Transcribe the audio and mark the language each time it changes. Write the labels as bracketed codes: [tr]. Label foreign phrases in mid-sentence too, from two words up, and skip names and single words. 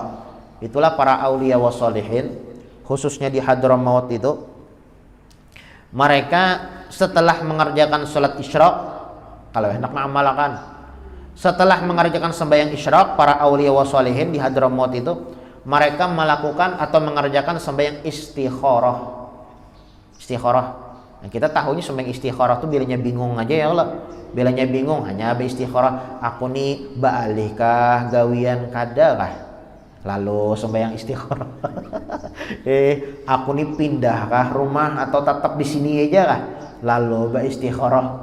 [id] Itulah para [ar] أولياء والصالحين, [id] khususnya di Hadramaut itu, mereka setelah mengerjakan sholat isyraq, kalau hendak mengamalkan, setelah mengerjakan sembahyang isyraq, para [ar] أولياء والصالحين [id] di Hadramaut itu, mereka melakukan atau mengerjakan sembahyang istikharah. [bjn] Nah, kita tahunya sembahyang istikharah itu bilanya bingung aja, [ar] يا الله, [bjn] bilanya bingung hanya istikharah, aku nih baalikah gawian kadakah, lalu sembahyang istikharah. Aku nih pindahkah rumah atau tetap di sini aja kah, lalu istikharah.